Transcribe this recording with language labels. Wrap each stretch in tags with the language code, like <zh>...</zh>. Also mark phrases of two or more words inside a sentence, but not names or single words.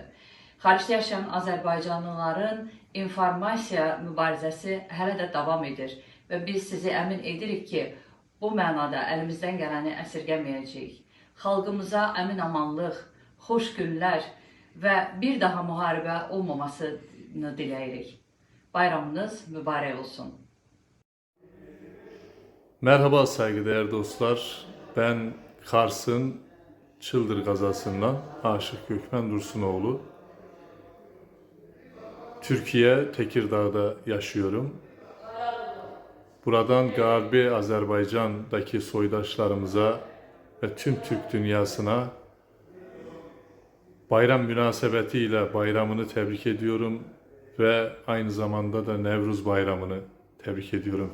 <az>Xaricdə yaşayan Azərbaycanlıların informasiya mübarizəsi hələ də davam edir və biz sizi əmin edirik ki, bu mənada əlimizdən gələni əsirgəməyəcəyik. Xalqımıza əmin-amanlıq, xoş günlər və bir daha müharibə olmamasını diləyirik. Bayramınız mübarək olsun.</az> <tr>Merhaba saygıdeğer dostlar. Ben Kars'ın Çıldır kazasından Aşık Gökmen Dursunoğlu. Türkiye, Tekirdağ'da yaşıyorum. Buradan Garbi Azerbaycan'daki soydaşlarımıza ve tüm Türk dünyasına bayram münasebetiyle bayramını tebrik ediyorum ve aynı zamanda da Nevruz bayramını tebrik ediyorum.</tr>